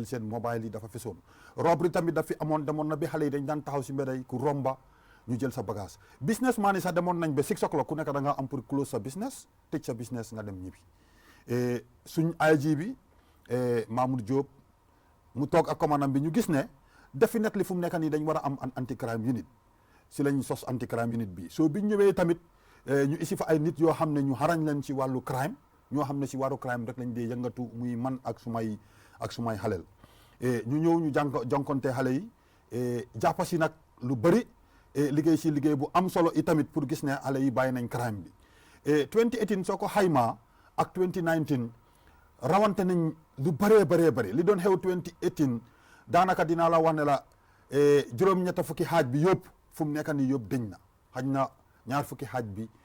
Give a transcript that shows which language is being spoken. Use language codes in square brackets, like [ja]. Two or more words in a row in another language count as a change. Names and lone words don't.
[wo] seen mobile yi dafa fésoon robbery tamit daf fi demoon na bi xale yi dañ daan taxaw si mbedd yi ku romba ñu jël sa bagage businessman yi sax demoon nañ ba 6 o'clock ku nekk da nga am pour close sa business tëj sa business nga dem ñibbi suñ IG bi Mamoud Diop mu toog ak commandant bi ñu gis ne definitely fu mu nekk nii dañ war a am [en] an anti-crime unit [wo] si lañ sos [en] anti-crime unit [wo] bi so biñ ñëwee tamit ñu isi fa ay nit yoo xam ne ñu xarañ leen si wàllu crime ñoo xam ne si wàllu crime rek lañ dee yëngatu muy man ak sumay xaleel ñu ñëw ñu jonkonte xale yi jàppa si nag lu bëri liggéey si liggéey bu am solo i tamit pour gis ne xale yi bàyyi nañ crime bi 2018 soo ko xaymaa ak 2019 rawante nañ lu bëree li doon xew 2018 daanaka dinaa la wax ne la juróom-ñetta fukki xaaj bi yëpp fu mu nekk nii yëpp dañ na xaj na ñaar fukki xaaj bi